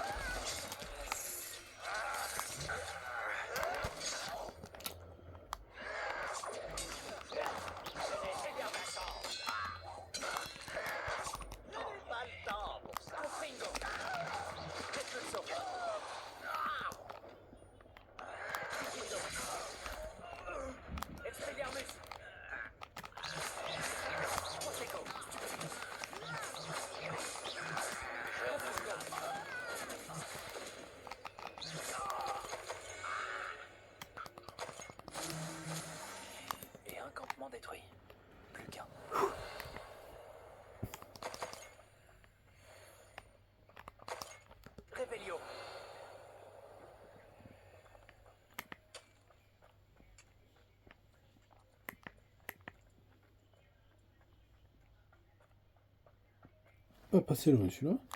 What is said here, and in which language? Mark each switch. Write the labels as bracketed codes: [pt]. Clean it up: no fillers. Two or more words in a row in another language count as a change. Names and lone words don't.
[fr] Pas le temps pour ça. Confringo. Repulso. Expelliarmus. Protego. Et un campement détruit. Plus qu'un. Réveillon. Pas passer loin celui-là.